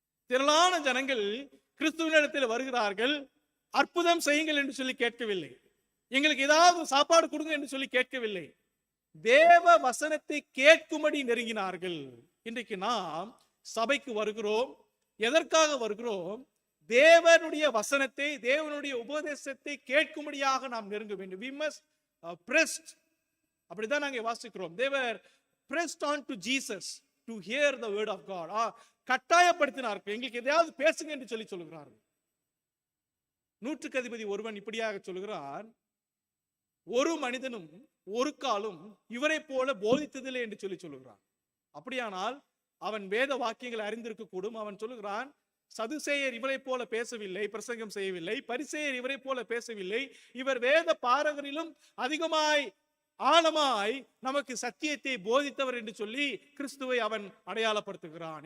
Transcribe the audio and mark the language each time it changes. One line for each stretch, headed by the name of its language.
Tamil: திரளான ஜனங்கள் கிறிஸ்துவினிடத்தில் வருகிறார்கள். அற்புதம் செய்யுங்கள் என்று சொல்லி கேட்கவில்லை, எங்களுக்கு ஏதாவது சாப்பாடு கொடுங்க என்று சொல்லி கேட்கவில்லை, தேவ வசனத்தை கேட்கும்படி நெருங்கினார்கள். இன்றைக்கு நாம் சபைக்கு வருகிறோம், எதற்காக வருகிறோம்? தேவனுடைய வசனத்தை, தேவனுடைய உபதேசத்தை கேட்கும்படியாக நாம் நெருங்க வேண்டும்.
English: We must pressed,
Tamil: அப்படிதான் நாங்க வாசிக்கிறோம்.
English: they were pressed on to Jesus to hear the word of God.
Tamil: கட்டாயப்படுத்தினார்கள், எங்களுக்கு எதையாவது பேசுங்க என்று சொல்லுகிறார்கள். நூற்றுக்கு அதிபதி ஒருவன் இப்படியாக சொல்லுகிறான், ஒரு மனிதனும் ஒரு காலும் இவரை போல போதித்ததில்லை என்று சொல்லுகிறான். அப்படியானால் அவன் வேத வாக்கியங்களை அறிந்திருக்க கூடும். அவன் சொல்லுகிறான், சதுசேயர் இவரை போல பேசவில்லை, பிரசங்கம் செய்யவில்லை, பரிசேயர் இவரை போல பேசவில்லை, இவர் வேத பாரகரிலும் அதிகமாய் ஆழமாய் நமக்கு சத்தியத்தை போதித்தவர் என்று சொல்லி கிறிஸ்துவை அவன் அடையாளப்படுத்துகிறான்.